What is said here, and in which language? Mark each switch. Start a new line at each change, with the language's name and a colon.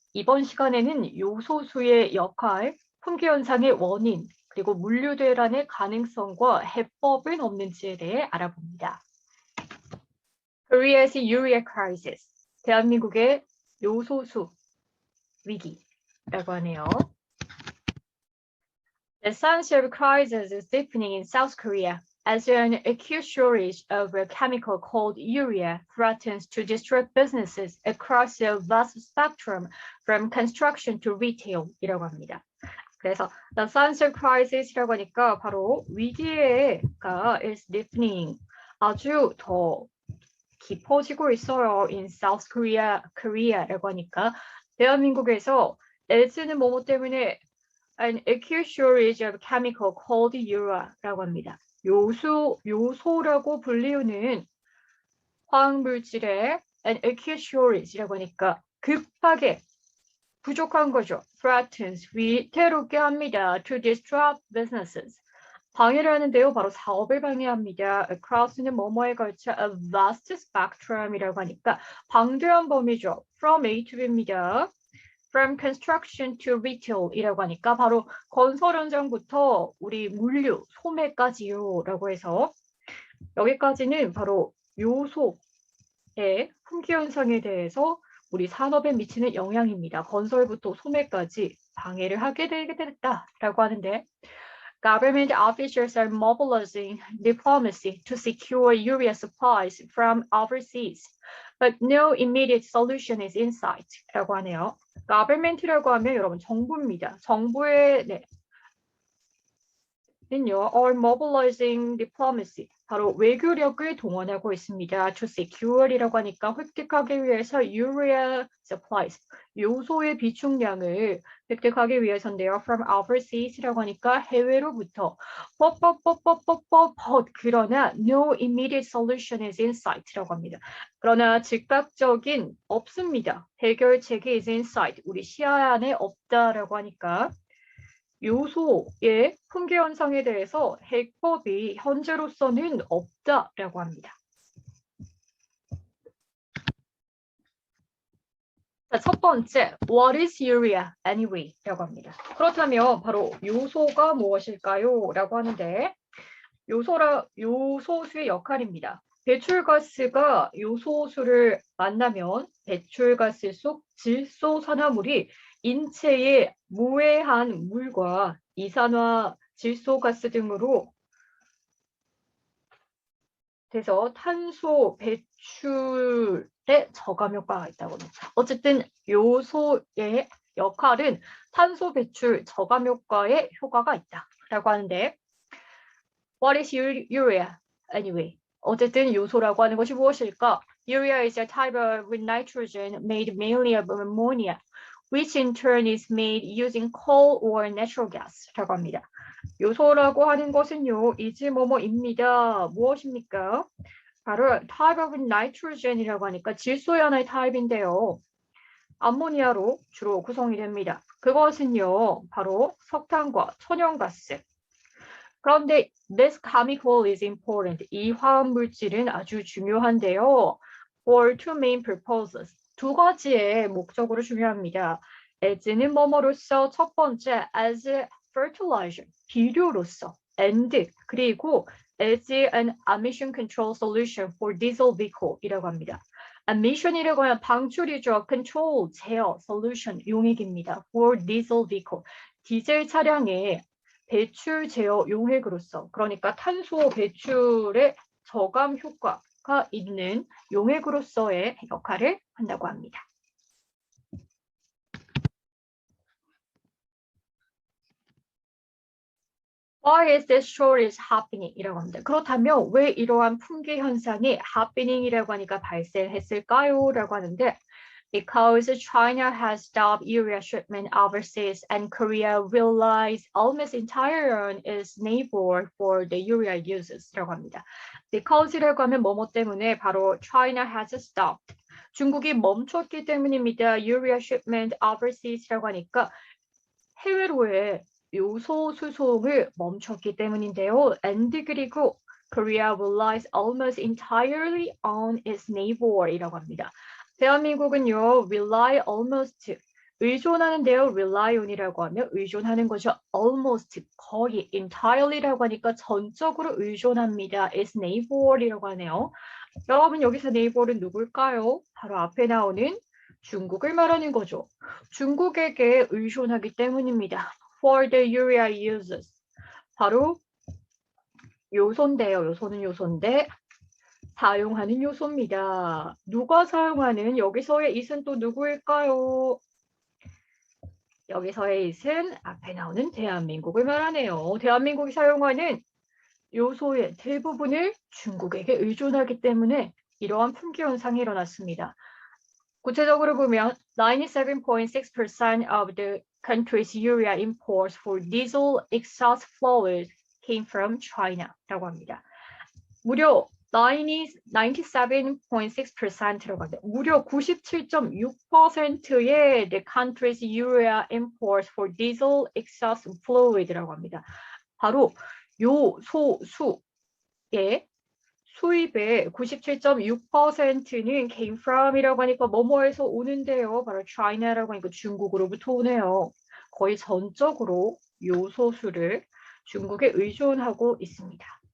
Korean: 이번 시간에는 요소수의 역할, 품귀 현상의 원인, 그리고 물류 대란의 가능성과 해법은 없는지에 대해 알아봅니다.
English: Korea's urea crisis,
Korean: 대한민국의 요소수 위기라고 하네요.
English: The sensitive crisis is deepening in South Korea as an acute shortage of a chemical called urea threatens to disrupt businesses across a vast spectrum from construction to retail
Korean: 이라고 합니다. 그래서
English: the sensitive crisis
Korean: 이라고 하니까 바로 위기가
English: is deepening,
Korean: 아주 더 깊어지고 있어요.
English: in South Korea
Korean: 라고 하니까 대한민국에서
English: as
Korean: 는 뭐뭐 때문에
English: an acute shortage of chemical called urea
Korean: 라고 합니다. 요소라고 불리우는 화학물질의
English: an acute shortage
Korean: 라고 하니까 급하게 부족한 거죠. threatens, 위태롭게 합니다.
English: to disrupt businesses.
Korean: 방해를 하는데요. 바로 사업을 방해합니다. across는 뭐뭐에 걸쳐
English: a vast spectrum
Korean: 이라고 하니까 방대한 범위죠.
English: from A to B
Korean: 입니다.
English: From construction to retail
Korean: 이라고 하니까 바로 건설 현장부터 우리 물류, 소매까지요라고 해서 여기까지는 바로 요소의 품귀 현상에 대해서 우리 산업에 미치는 영향입니다. 건설부터 소매까지 방해를 하게 되게 됐다라고 하는데
English: Government officials are mobilizing diplomacy to secure urea supplies from overseas, but no immediate solution is in sight
Korean: 라고 하네요. government라고 하면 여러분 정부입니다. 정부의 는요,
English: are mobilizing diplomacy,
Korean: 바로 외교력을 동원하고 있습니다. to secure이라고 하니까 획득하기 위해서
English: urea supplies,
Korean: 요소의 비축량을 획득하기 위해서인데요.
English: from overseas
Korean: 라고 하니까 해외로부터
English: but
Korean: 그러나
English: no immediate solution is in sight
Korean: 라고 합니다. 그러나 즉각적인 없습니다. 해결책이
English: is in sight,
Korean: 우리 시야 안에 없다라고 하니까 요소의 품귀 현상에 대해서 해법이 현재로서는 없다라고 합니다. 자, 첫 번째,
English: what is urea anyway?
Korean: 라고 합니다. 그렇다면 바로 요소가 무엇일까요? 라고 하는데 요소수의 역할입니다. 배출가스가 요소수를 만나면 배출가스 속 질소산화물이 인체에 무해한 물과 이산화 질소가스 등으로 돼서 탄소 배출에 저감 효과가 있다고 합니다. 어쨌든 요소의 역할은 탄소 배출 저감 효과에 효과가 있다라고 하는데
English: What is urea anyway?
Korean: 어쨌든 요소라고 하는 것이 무엇일까?
English: Urea is a type of nitrogen made mainly of ammonia, which in turn is made using coal or natural gas
Korean: 라고 합니다. 요소라고 하는 것은요, 이지 뭐뭐입니다. 무엇입니까? 바로
English: type of nitrogen
Korean: 이라고 하니까 질소의 하나의 타입인데요. 암모니아로 주로 구성이 됩니다. 그것은요, 바로 석탄과 천연가스. 그런데
English: this chemical is important.
Korean: 이 화학물질은 아주 중요한데요.
English: For two main purposes.
Korean: 두 가지의 목적으로 중요합니다.
English: as
Korean: 는 뭐뭐로서 첫 번째
English: as fertilizer,
Korean: 비료로서
English: and
Korean: 그리고
English: as an emission control solution for diesel vehicle
Korean: 이라고 합니다. emission이라고 하면 방출이죠. control, 제어, solution, 용액입니다.
English: for diesel vehicle,
Korean: 디젤 차량의 배출 제어 용액으로서, 그러니까 탄소 배출의 저감 효과가 있는 용액으로서의 역할을 한다고 합니다.
English: Why is this shortage happening?
Korean: 이라고 합니다. 그렇다면 왜 이러한 품귀 현상이 happening이라고 하니까 발생했을까요? 라고 하는데
English: Because China has stopped urea shipment overseas and Korea relies almost entirely on its neighbor for the urea uses
Korean: 라고 합니다. Because라고 하면 뭐뭐 때문에 바로
English: China has stopped.
Korean: 중국이 멈췄기 때문입니다.
English: Urea shipment overseas
Korean: 라고 하니까 해외로의 요소 수송을 멈췄기 때문인데요. and 그리고
English: Korea relies almost entirely on its neighbor
Korean: 이라고 합니다. 대한민국은요,
English: rely almost
Korean: 의존하는데요, rely on이라고 하면 의존하는 거죠. almost 거의 entirely라고 하니까 전적으로 의존합니다. its neighbor이라고 하네요. 여러분 여기서 neighbor은 누굴까요? 바로 앞에 나오는 중국을 말하는 거죠. 중국에게 의존하기 때문입니다.
English: For the urea uses
Korean: 바로 요소인데요. 요소는 요소인데 사용하는 요소입니다. 누가 사용하는 여기서의 it은 또 누구일까요? 여기서의 it은 앞에 나오는 대한민국을 말하네요. 대한민국이 사용하는 요소의 대부분을 중국에게 의존하기 때문에 이러한 품귀 현상이 일어났습니다. 구체적으로 보면
English: 97.6% of the country's urea imports for diesel exhaust fluid came from China
Korean: 라고 합니다. 무려 97.6%라고 합니다. 무려 97.6%의
English: the country's urea imports for diesel exhaust fluid
Korean: 라고 합니다. 바로 요소수의 수입의 97.6%는
English: came from
Korean: 이라고 하니까 뭐뭐에서 오는데요. 바로 China라고 하니까 중국으로부터 오네요. 거의 전적으로 요소수를 중국에 의존하고 있습니다.